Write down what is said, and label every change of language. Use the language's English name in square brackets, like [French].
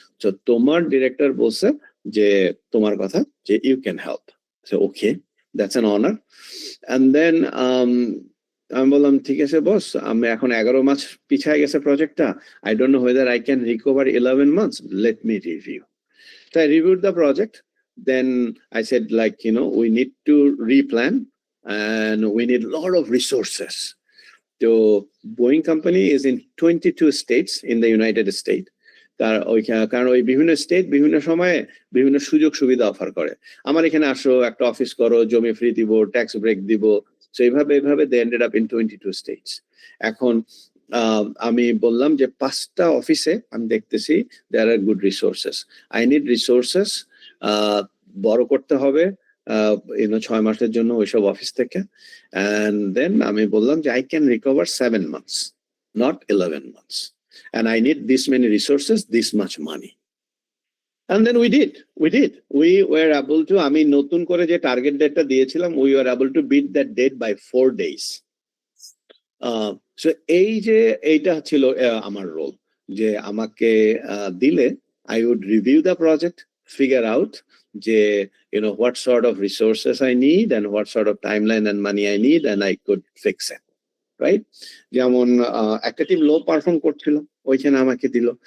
[Bangla] তো তোমার ডিরেক্টর বলছে যে তোমার কথা, যে [English] You can help. So okay, that's an honour. And then [Bangla] আমি বললাম ঠিক আছে বস, আমি এখন 11 মাস পিছায় গেছে প্রজেক্টটা, [English] I don't know whether I can recover 11 months, let me review. So I reviewed the project, then I said, like, we need to replan and we need a lot of resources. So Boeing company is in 22 states in the United States. [Bangla] কারণ ওই বিভিন্ন state বিভিন্ন সময়ে বিভিন্ন সুযোগ সুবিধা offer করে, আমার এখানে আসো, একটা অফিস করো, জমি ফ্রি দিব, ট্যাক্স ব্রেক দিব। [English] So [Bangla] এইভাবে [English] they ended up in 22 states. [Bangla] এখন আমি বললাম যে 5টা অফিসে আমি দেখতেছি [English] there are good resources. I need resources, [Bangla] বড় করতে হবে 6 মাসের জন্য ওইসব অফিস থেকে। [English] And then [Bangla] আমি বললাম যে [English] I can recover 7 months, not 11 months. And I need this many resources, this much money. And then we did. We were able to, [Bangla] আমি নতুন করে যে টার্গেট ডেটটা দিয়েছিলাম, [English] we were able to beat that date by 4 days. So [Bangla] এইটা ছিল আমার role, যে আমাকে দিলে [English] I would review the project, figure out যে what sort of resources I need and what sort of timeline and money I need, and I could fix it. Right? [Bangla] যেমন একটা team লো perform করছিল, ওইখানে আমাকে দিল।